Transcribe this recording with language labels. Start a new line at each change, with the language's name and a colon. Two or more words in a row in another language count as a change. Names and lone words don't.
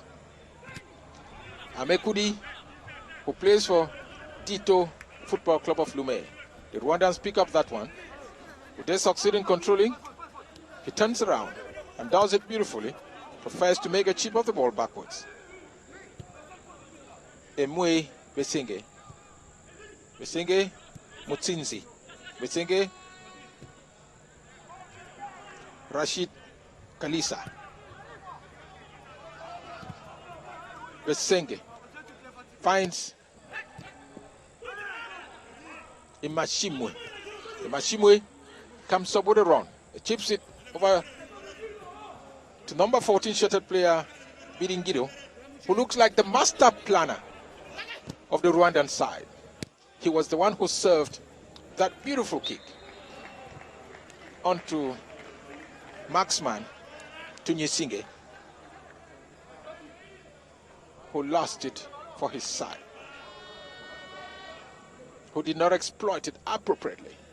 English: Amekudi, who plays for Tito Football Club of Lumé. The Rwandans pick up that one. If they succeed in controlling, he turns around and does it beautifully. Prefers to make a chip of the ball backwards. Emwe Besenge. Besenge Mutsinzi. Besenge Rashid Kalisa. Besenge finds Imashimwe. Imashimwe comes up with a run. He chips it over to number 14 shirted player Biringido, who looks like the master planner of the Rwandan side. He was the one who served that beautiful kick onto marksman Tunyesinge, who lost it for his side, who did not exploit it appropriately.